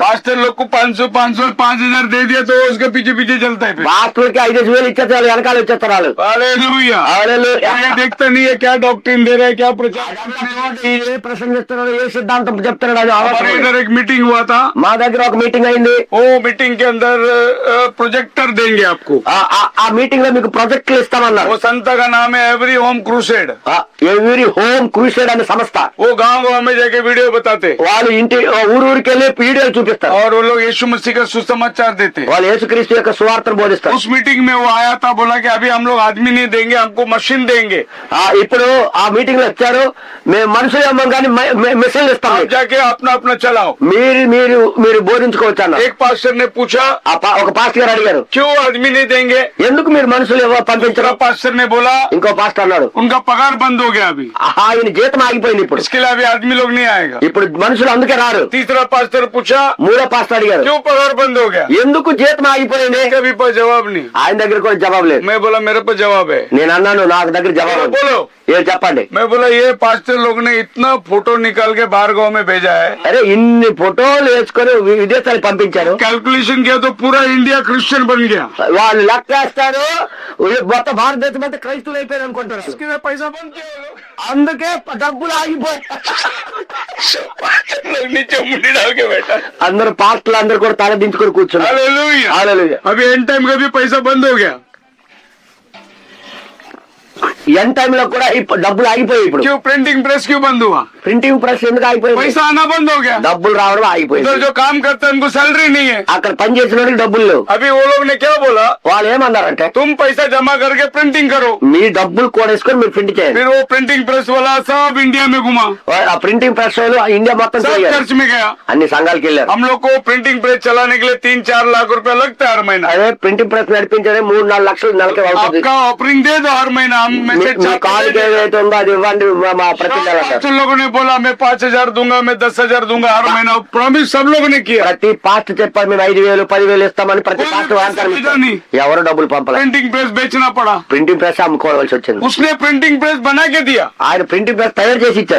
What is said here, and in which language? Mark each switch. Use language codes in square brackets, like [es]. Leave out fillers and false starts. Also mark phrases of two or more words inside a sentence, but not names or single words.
[hi] पास्टर लोग को 500 5,000 दे दिया तो उसके पीछे पीछे चलता है फिर। [te] పాస్టర్కి 5,000 ఇచ్చేస్తారు, వెనకాల వచ్చేస్తారు వాళ్ళు. [hi] हालेलुया। [te] హల్లెలూయా. [hi] ये देखता नहीं है क्या डॉक्ट्रिन दे रहे हैं, क्या प्रचार। [te] ఏ ప్రసంగిస్తున్నాడు, ఏ సిద్ధాంతం చెప్తున్నాడు అది [hi] हमारे [te] అవసరం. [hi] इधर एक मीटिंग हुआ था, [te] మా దగ్గర ఒక మీటింగ్ అయింది. [hi] वो मीटिंग के अंदर प्रोजेक्टर देंगे आपको। [te] ఆ మీటింగ్ లో మీకు ప్రాజెక్టులు ఇస్తామన్నారు. [hi] वो संस्था का नाम है एवरी होम क्रूसेड। [te] ఎవరి హోమ్ క్రూసేడ్ అనే సంస్థ. [hi] वो गांव गांव में जाके वीडियो बताते [te] వాళ్ళు ఇంటి ఊరికి వెళ్ళి వీడియోలు చూపిస్తారు. [hi] और वो लोग यीशु मसीह का सुसमाचार देते। [te] వాళ్ళు యేసుక్రీస్తు యొక్క సువార్తను బోధిస్తారు. [hi] उस मीटिंग में वो आया था, बोला कि अभी हम लोग आदमी नहीं देंगे, हमको मशीन देंगे। [te] ఇప్పుడు ఆ మీటింగ్ లో వచ్చారు, మేము మనుషులు ఇవ్వం కానీ మెసేజ్ ఇస్తాం, [hi] आप जाके अपना अपना चलाओ। [te] మీరు మీరు మీరు బోధించుకోవచ్చు అన్నారు. [hi] एक పాస్టర్ ने पूछा [te] ఒక పాస్టర్ గారు అడిగారు, [hi] क्यों आदमी नहीं देंगे? [te] ఎందుకు మీరు మనుషులు పంపించరు? [hi] पास्टर ने बोला [te] ఇంకో పాస్టర్ అన్నాడు, [hi] उनका पगार बंद हो गया अभी, [te] ఆయన జీతం ఆగిపోయింది ఇప్పుడు, [hi] इसके लिए अभी आदमी लोग नहीं आएगा। [te] ఇప్పుడు మనుషులు అందుకే రారు. [hi] तीसरा पास्टर पूछा [te] మూడో పాస్టర్ అడిగారు, [hi] क्यों पगार बंद हो गया? [te] ఎందుకు జీతం ఆగిపోయింది? [hi] कभी पर जवाब नहीं। [te] ఆయన దగ్గర కూడా జవాబు లేదు. [hi] मैं बोला मेरे पर जवाब है। [te] నేను అన్నాను నాకు దగ్గర జవాబు ఉంది. [hi] बोलो। [te] ఏ చెప్పండి. [hi] मैं बोला ये पास्टर लोग ने इतना फोटो निकाल के बाहर गाँव में भेजा है, [te] అరే ఇన్ని ఫోటోలు వేసుకొని విదేశాలకు పంపించారు. [hi] कैलकुलेशन किया तो पूरा इंडिया क्रिश्चियन बन गया। [te] వాళ్ళు లెక్కేస్తారు, మొత్తం భారతదేశం అంతా క్రైస్తువులు అయిపోయారు అనుకుంటారు. [hi] इसके लिए पैसा बंद किया वो लोग। [te] అందుకే డబ్బులు ఆగిపోయి [hi] लोग नीचे मुंडी डाल के बैठा। [te] అందరు పాస్టర్లు అందరు కూడా తల దించుకొని కూర్చున్నారు. [hi] हालेलुया। [te] హల్లెలూయా. [hi] अभी [en] end time [hi] का भी पैसा बंद हो गया। [en] end time [te] లో కూడా డబ్బులు ఆగిపోయి. ఇప్పుడు [hi] क्यों [en] printing press [hi] क्यों बंद हुआ? [en] printing press [te] ఎందుకు ఆగిపోయింది? [hi] पैसा आना बंद हो गया। [te] డబ్బులు రావడం ఆగిపోయింది. [hi] उधर जो काम करते हैं उनको सैलरी नहीं है। [te] అక్కడ పని చేసిన వాళ్ళకి డబ్బులు లేవు. [hi] अभी वो लोग ने क्या बोला, [te] వాళ్ళు ఏమన్నారంటే [hi] तुम पैसा जमा करके प्रिंटिंग करो। [te] మీ డబ్బులు కూడేసుకొని మీరు ప్రింట్ చేయండి. [hi] फिर वो [en] printing press [hi] वाला सब इंडिया में घुमा, [te] ఆ [en] printing press [te] వాళ్ళు ఇండియా మొత్తం [hi] सब [te] తిరిగారు. [hi] चर्च में गया। [te] అన్ని సంఘాలకు వెళ్ళారు. [hi] हम लोग को [en] printing press [hi] चलाने के लिए 3-4 लाख रुपया लगता है हर महीना। [te] అదే [en] printing press [te] నడిపించే 3-4 లక్షలు నెలకి అవుతుంది. [hi] आपका ऑफरिंग दे दो हर महीना, हम मैसेज [te] మీ కాలుకి ఏదైతే ఉందో అది ఇవ్వండి మా ప్రతి నెల అంటారు. [hi] पास्टर लोगों ने बोला मैं 5,000 दूंगा, मैं 10,000 दूंगा हर महीना, प्रॉमिस सब लोगों ने किया। [te] ప్రతి పాస్ట్ చెప్పారు మేము 5,000 10,000 ఇస్తామని ప్రతి పాస్ట్ వాగ్దానం ఇచ్చారు. ఎవరు డబ్బులు పంపలేదు. [en] printing press [hi] बेचना पड़ा, [en] printing press [te] అమ్ముకోవాల్సి వచ్చింది. [hi] उसने [en] printing press [hi] बना के दिया। [te] ఆయన [en] printing press [te] తయారు చేసి ఇచ్చారు.